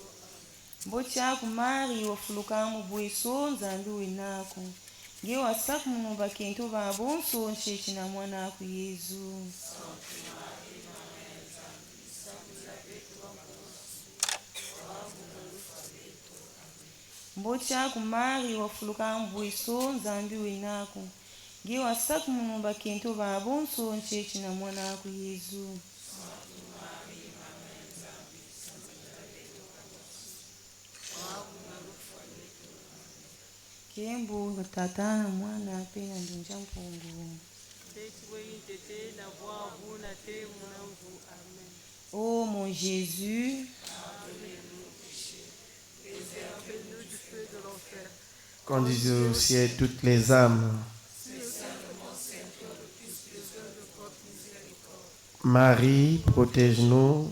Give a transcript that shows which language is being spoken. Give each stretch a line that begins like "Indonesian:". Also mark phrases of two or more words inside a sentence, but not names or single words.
Kongo: Bochaku Mari wafuluka mbweso nzambi wenako ngi wasaku munumba kintu babonso nchechi na mwana aku Yezu. Mbocha kumari wafuluka mbweso nzambi wenako. Nge wasaku munumba kento babonso nchechi na mwana aku Yesu. Kembo tata na mwana pena ndonja mpungu.
French: Oh mon Jésus, conduisez au ciel toutes les âmes. Marie, protège-nous.